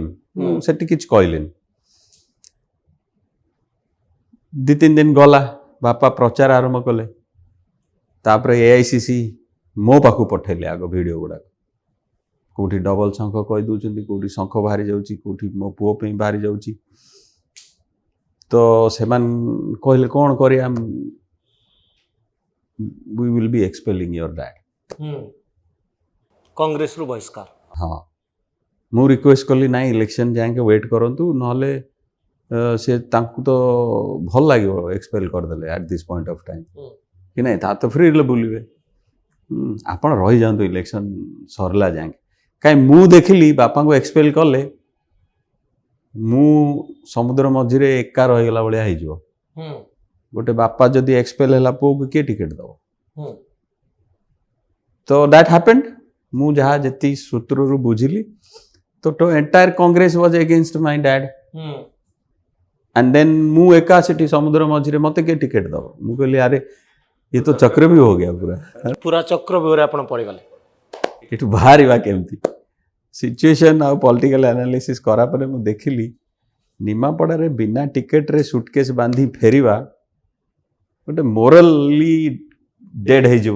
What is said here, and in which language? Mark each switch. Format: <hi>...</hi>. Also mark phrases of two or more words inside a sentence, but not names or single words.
<or>ସେଠି କିଛି କହିଲେନି। 2-3 ଦିନ ଗଲା, ବାପା ପ୍ରଚାର ଆରମ୍ଭ କଲେ। ତାପରେ AICC ମୋ ପାଖକୁ ପଠେଇଲେ ଆଗ ଭିଡ଼ିଓ ଗୁଡ଼ାକ, କେଉଁଠି ଡବଲ ଶଙ୍ଖ କହିଦେଉଛନ୍ତି, କେଉଁଠି ଶଙ୍ଖ ବାହାରି ଯାଉଛି, କେଉଁଠି ମୋ ପୁଅ ପାଇଁ ବାହାରି ଯାଉଛି। ତ ସେମାନେ କହିଲେ କ'ଣ କରିବା,</or> <en>we will be expelling your dad.</en> <or>କଂଗ୍ରେସରୁ ବହିଷ୍କାର। हाँ, ମୁଁ ରିକ୍ୱେଷ୍ଟ କଲି ନାଇଁ ଇଲେକ୍ସନ୍ ଯାଏଁକେ ୱେଟ୍ କରନ୍ତୁ, ନହେଲେ ସେ ତାଙ୍କୁ ତ ଭଲ ଲାଗିବ ଏକ୍ସପେଲ୍ କରିଦେଲେ</or> <en>at this point of time,</en> <or>କି ନାଇଁ ତା ତ ଫ୍ରିରେ ବୁଲିବେ, ଆପଣ ରହିଯାଆନ୍ତୁ ଇଲେକ୍ସନ୍ ସରିଲା ଯାଏଁକେ। କାହିଁ ମୁଁ ଦେଖିଲି ବାପାଙ୍କୁ ଏକ୍ସପେଲ୍ କଲେ ମୁଁ ସମୁଦ୍ର ମଝିରେ ଏକା ରହିଗଲା ଭଳିଆ ହେଇଯିବ। ଗୋଟେ ବାପା ଯଦି ଏକ୍ସପେଲ୍ ହେଲା ପୁଅକୁ କିଏ ଟିକେଟ୍ ଦେବ? ତ</or> <en>that happened.</en> <or>ମୁଁ ଯାହା ଯେତିକି ସୂତ୍ରରୁ ବୁଝିଲି ତ ଏଣ୍ଟାୟାର କଂଗ୍ରେସ</or> <en>was against my dad and then</en> <or>ମୁଁ ଏକା ସେଠି ସମୁଦ୍ର ମଝିରେ ମୋତେ କିଏ ଟିକେଟ୍ ଦେବ? ମୁଁ କହିଲି ଆରେ</or> <hi>ये तो चक्र भी हो गया</hi> <or>ପୁରା ଚକ୍ରବ୍ୟୁହରେ ଆପଣ ପଡ଼ିଗଲେ। ଏଠୁ ବାହାରିବା କେମିତି? ସିଚୁଏସନ୍ ଆଉ</or> <en>political analysis</en> <or>କରା ପରେ ମୁଁ ଦେଖିଲି ନିମାପଡ଼ାରେ ବିନା ଟିକେଟ୍ରେ ସୁଟକେସ୍ ବାନ୍ଧି ଫେରିବା ଗୋଟେ</or> <en>morally dead</en> <or>ହେଇଯିବ।</or>